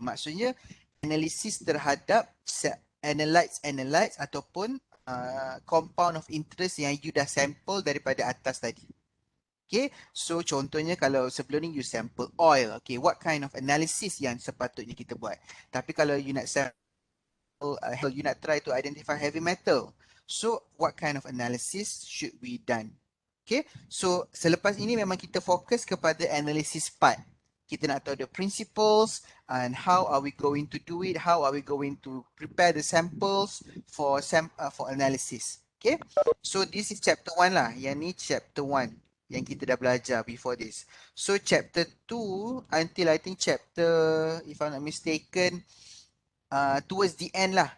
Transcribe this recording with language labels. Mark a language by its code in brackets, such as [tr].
[ms] Maksudnya analisis terhadap analytes ataupun compound of interest yang you dah sample daripada atas tadi. [en] Okay, so [ms] contohnya kalau sebelum ni [en] you sample oil, okay, what kind of analysis [ms] yang sepatutnya kita buat. Tapi kalau [en] you nak sample, you nak try to identify heavy metal, so what kind of analysis should we done? [ms] Okay, so selepas ini memang kita fokus kepada analysis part. Kita nak tahu [en] the principles and how are we going to do it, how are we going to prepare the samples for analysis. Okay, so this is chapter 1 lah. [ms] Yang ni chapter 1 yang kita dah belajar [en] before this. So chapter 2 until I think chapter, if I'm not mistaken, towards the end lah.